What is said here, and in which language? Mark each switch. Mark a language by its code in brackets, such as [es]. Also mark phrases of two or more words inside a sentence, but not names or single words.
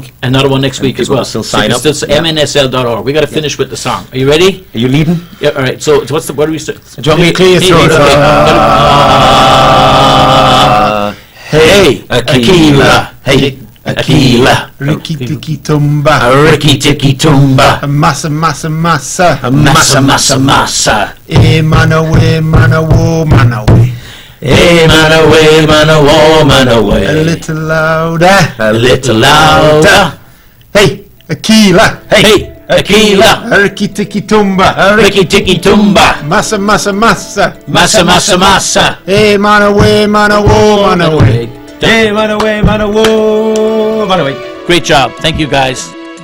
[en] week. Another one next week as people well. can still So you sign can up. still Yeah. MNSL.org. We got to finish with the song. Are you ready? Are you leading? Yeah. All right. So what do we start? Do you want me to Clear your throat. Hey, Aquila. Hey, Aquila. Riki tiki tumba. Ricky Tiki Tumba. Massa massa massa. Massa, massa, massa. Manawe manawo manawe. Hey, man away, man away, man away. A little louder. A little louder. Hey, Aquila. Hey, Aquila. Riki tiki tumba. Ricky Tiki Tumba. Massa, massa, massa. Massa, massa, massa. Hey, man away, man away, man away. Hey, man away, man away, man away. Great job. Thank you, guys.